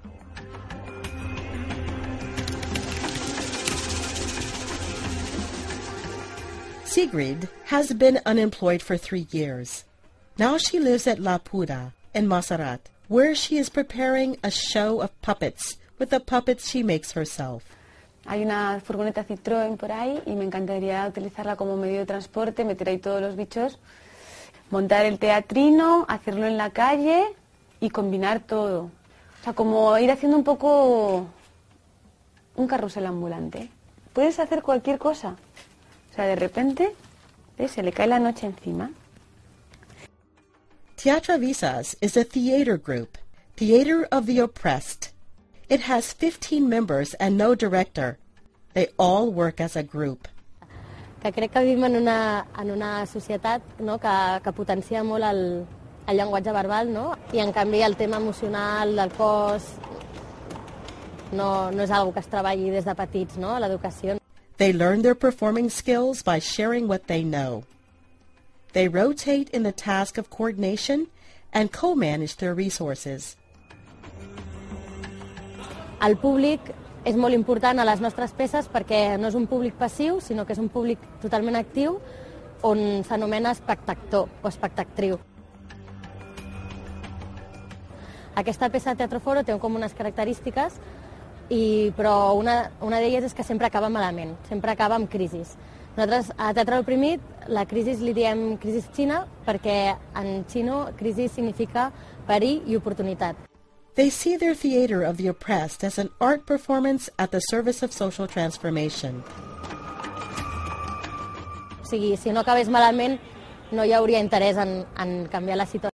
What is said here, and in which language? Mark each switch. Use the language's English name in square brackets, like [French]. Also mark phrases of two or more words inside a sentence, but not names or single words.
[English] Sigrid has been unemployed for 3 years. Now she lives at La Puda in Montserrat, where she is preparing a show of puppets with the puppets she makes herself. [Spanish] Hay una furgoneta Citroën por ahí y me encantaría utilizarla como medio de transporte, meter ahí todos los bichos, montar el teatrino, hacerlo en la calle y combinar todo. O sea, como ir haciendo un poco un carrusel ambulante. Puedes hacer cualquier cosa. O sea, de repente se le cae la noche encima. [English] Teatro Visas is a theater group, Theater of the Oppressed. It has 15 members and no director. They all work as a group. [Catalan] Que crec que vivim en una societat, no, que potencia molt el llenguatge verbal, no? I en canvi el tema emocional del cos no és algo que es treballi des de petits, no, a l'educació. [English] They learn their performing skills by sharing what they know. They rotate in the task of coordination and co-manage their resources. [Catalan] El públic és molt important a les nostres peces perquè no és un públic passiu, sinó que és un públic totalment actiu on s'anomena espectactor o espectactriu. Aquesta peça de Teatro Foro té com unes característiques, però una d'elles és que sempre acaba malament, sempre acaba amb crisis. Nosaltres a Teatre Oprimit la crisi li diem crisi xina perquè en xino crisi significa perill i oportunitat. [English] They see their theater of the oppressed as an art performance at the service of social transformation. [Catalan] O sigui, si no acabés malament, no hi hauria interès en canviar la situació.